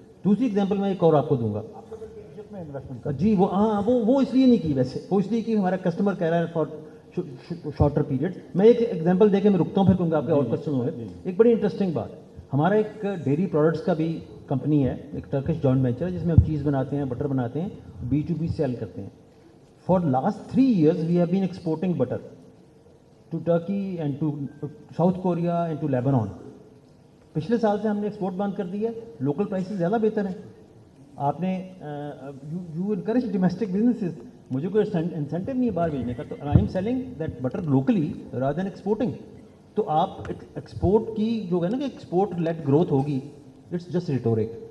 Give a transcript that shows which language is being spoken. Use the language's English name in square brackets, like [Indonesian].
[Urdu] دوسری ایگزامپل میں ایک اور آپ کو دوں گا. جی وہ ہاں وہ اس لیے نہیں کی, ویسے وہ اس لیے کہ ہمارا کسٹمر کہہ رہا ہے [English] For shorter period. [Urdu] میں ایک ایگزامپل دے کے میں رکتا ہوں, پھر کیونکہ آپ کے اور کوشچن ہوں گے. ایک بڑی انٹرسٹنگ بات, ہمارا ایک ڈیری پروڈکٹس کا بھی کمپنی ہے, ایک ٹرکش جوائنٹ وینچر ہے, جس میں ہم چیز بناتے ہیں, بٹر بناتے ہیں, B2B سیل کرتے ہیں. [English] For last 3 years we have been exporting butter to Turkey and to South Korea and to Lebanon. [Urdu] پچھلے سال سے ہم نے ایکسپورٹ بند کر دی ہے. لوکل پرائسز زیادہ بہتر ہیں. آپ نے [English] you encourage domestic businesses, [Urdu] مجھے کوئی انسینٹیو نہیں ہے باہر بھیجنے کا, تو [English] I am selling that butter locally rather than exporting. [Urdu] تو آپ ایکسپورٹ کی جو ہے نا کہ [English] export led growth [Urdu] ہوگی, [English] It's just rhetoric.